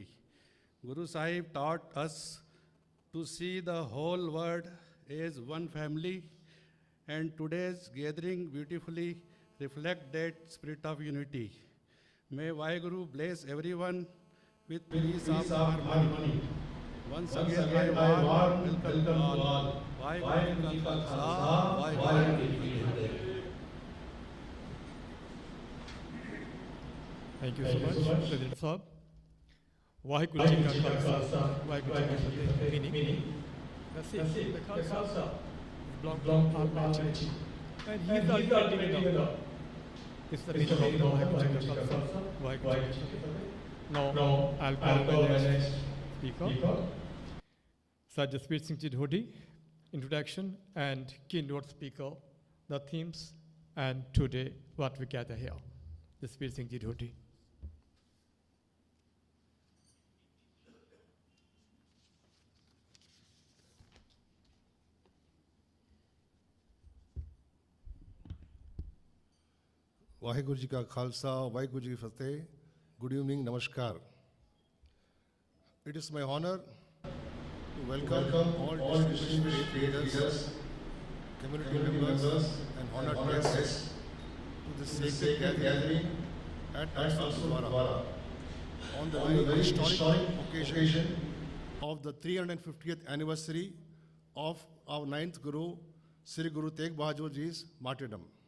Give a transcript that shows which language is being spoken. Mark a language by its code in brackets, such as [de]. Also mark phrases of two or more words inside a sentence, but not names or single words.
[en] Guru Sahib taught us to see the whole world as one family, and today's gathering beautifully reflects that spirit of unity. May Waheguru bless everyone with peace of harmony. Once again, I warm welcome to all. [pa] ਵਾਹਿਗੁਰੂ ਜੀ ਕਾ ਖਾਲਸਾ, ਵਾਹਿਗੁਰੂ ਜੀ ਕੀ ਫਤਿਹ. [en] Thank you so much, President Sahib. [pa] ਵਾਹਿਗੁਰੂ ਜੀ ਕਾ ਖਾਲਸਾ, ਵਾਹਿਗੁਰੂ ਜੀ ਕੀ ਫਤਿਹ. [en] Meaning, the Khalsa belongs to Almighty, and He is the ultimate God. It's the meaning of the [pa] ਵਾਹਿਗੁਰੂ ਜੀ ਕਾ ਖਾਲਸਾ, ਵਾਹਿਗੁਰੂ ਜੀ ਕੀ ਫਤਿਹ. [en] Now, I'll call the next speaker, Sir Jaspreet Singh ji Dhodi, introduction and keynote speaker, the themes, and today what we gather here. Jaspreet Singh ji Dhodi. [pa] ਵਾਹਿਗੁਰੂ ਜੀ ਕਾ ਖਾਲਸਾ, ਵਾਹਿਗੁਰੂ ਜੀ ਕੀ ਫਤਿਹ. [en] Good evening, Namaskar. It is my honor to welcome all distinguished leaders, community members, and honored guests to this sacred gathering at Gurdwara on the very historic occasion of the 350th anniversary of our 9th Guru, Sri Guru Tegh Bahadur Ji's martyrdom.